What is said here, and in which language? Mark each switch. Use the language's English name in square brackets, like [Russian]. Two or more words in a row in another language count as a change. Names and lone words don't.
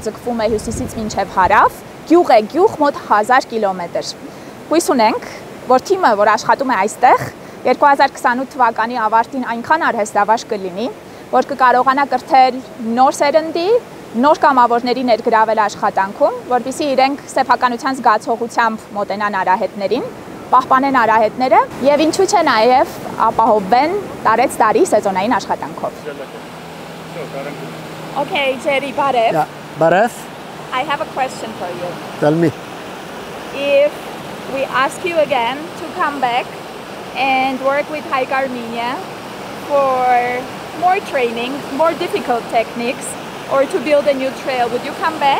[Armenian] ձգվում է հյուսիսից մինչև հարավ, գյուղ է գյուղ մոտ 1000 կիլոմետր։ Հույս ունենք, որ թիմը, որ աշխատում է այստեղ, 2028 թվականի ավարտին այնքան արհեստավարժ կլինի, որ կկարողանա կրթել նոր սերնդի, նոր կամավորների ներգրավել աշխատանքում, որպեսզի իրենք սեփականության զգացողությամբ մոտենան արահետներին, պահպանեն արահետները եւ ինչու՞ չէ նաեւ ապահովեն տարեց տարի սեզոնային աշխատանքով։ Okay, Jerry, Barev. [English] Yeah, Barev. I have a question for you. Tell me. If we ask you again to come back and work with Hayk-Armenia for more training, more difficult techniques, or to build a new trail, would you come back?